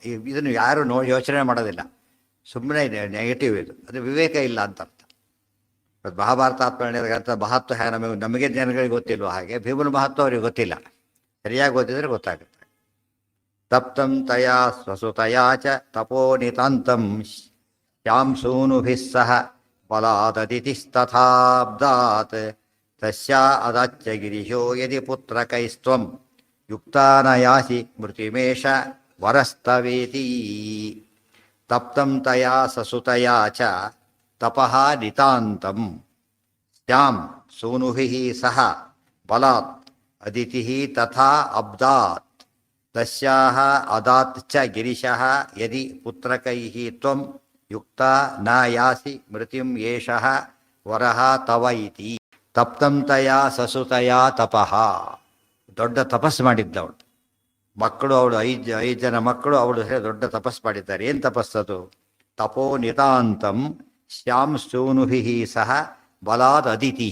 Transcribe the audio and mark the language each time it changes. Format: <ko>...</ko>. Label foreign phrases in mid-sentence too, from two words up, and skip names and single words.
<kn>ಇದನ್ನು ಯಾರು ಯೋಚನೆ ಮಾಡೋದಿಲ್ಲ, ಸುಮ್ಮನೆ ನೆಗೆಟಿವ್ ಇದು, ಅದು ವಿವೇಕ ಇಲ್ಲ ಅಂತ ಅರ್ಥ. ಮಹಾಭಾರತ ಆತ್ಮನಿರ್ಗಂಥ ಮಹತ್ವ ನಮಗೆ ಜನಗಳಿಗೆ ಗೊತ್ತಿಲ್ವೋ ಹಾಗೆ ಭೀಮನ ಮಹತ್ವ ಅವ್ರಿಗೆ ಗೊತ್ತಿಲ್ಲ. ಸರಿಯಾಗಿ ಓದಿದ್ರೆ ಗೊತ್ತಾಗುತ್ತೆ.</kn> <sa>ತಪ್ತಂ ತಯಾ ಸ್ವಸುತಯಾ ಚ ತಪೋ ನಿತಾಂತಂ ಶ್ಯಾಂಸೂನುಭಿಃ ಸಹ ಬಲಾದದಿತಿಸ್ತಥಾಬ್ದಾತ್ ತಸ್ಯಾ ಅದಾಚ್ಯ ಗಿರಿಶೋ ಯದಿ ಪುತ್ರಕೈಸ್ತ್ವಂ ಯುಕ್ತಾನಯಾಸಿ ಮೃತಿಮೇಷ ವರಸ್ತವೇತಿ. ತಪ್ತಂ ತಯಾ ಸಸುತಯಾ ಚ ತಪಃ ನಿತಾಂತಂ ಸ್ಯಾಂ ಸೂನುಭಿಃ ಸಹ ಬಲಾತ್ ಅದಿತಿಃ ತಥಾ ಅಬ್ದಾತ್ ತಸ್ಯಾಹ ಅದಾತ್ ಚ ಗಿರಿಶಃ ಯದಿ ಪುತ್ರಕೈಃ ತ್ವಂ ಯುಕ್ತ ನ ಯಾಸಿ ಮೃತಿಂ ಏಷಃ ವರಃ ತವ ಇತಿ. ತಪ್ತಂ ತಯಾ ಸಸುತಯಾ ತಪಃ,</sa> <kn>ದೊಡ್ಡ ತಪಸ್ಸು ಮಾಡಿದ್ದವಳು. ಮಕ್ಕಳು ಅವಳು 5 ಜನ ಮಕ್ಕಳು ಅವಳು ದೊಡ್ಡ ತಪಸ್ಸು ಮಾಡಿದ್ದಾರೆ. ಏನು ತಪಸ್ಸದು?</kn> <sa>ತಪೋ ನಿತಾಂತಂ ಶ್ಯಾಂ ಸೂನುಭಿಃ ಸಹ ಬಲಾದ್ ಅದಿತಿ.</sa>